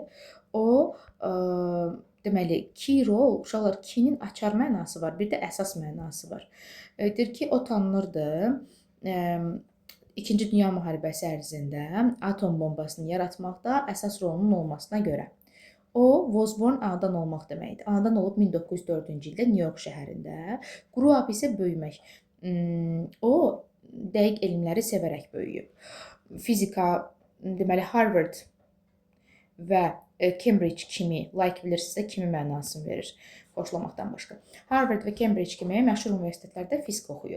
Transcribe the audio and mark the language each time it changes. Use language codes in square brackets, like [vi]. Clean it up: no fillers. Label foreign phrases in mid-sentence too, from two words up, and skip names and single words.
[az] O, deməli, [en] key role, [az] uşaqlar, key'nin açar mənası var, bir də əsas mənası var. Deyir ki, o tanınırdı. İkinci Dünya müharibəsi ərzində atom bombasını yaratmaqda əsas rolunun olmasına görə. O, [en] was born [az] anadan olmaq deməkdir. Anadan olub 1904-cü ildə New York şəhərində. [en] Grow up [az] isə böyümək. O, dəqiq elmləri sevərək böyüyüb. Fizika, deməli, Harvard və Cambridge kimi, like bilirsinizsə, kimi mənasını verir, xoşlamaqdan başqa. Harvard və Cambridge kimi məşhur universitetlərdə fizika oxuyub.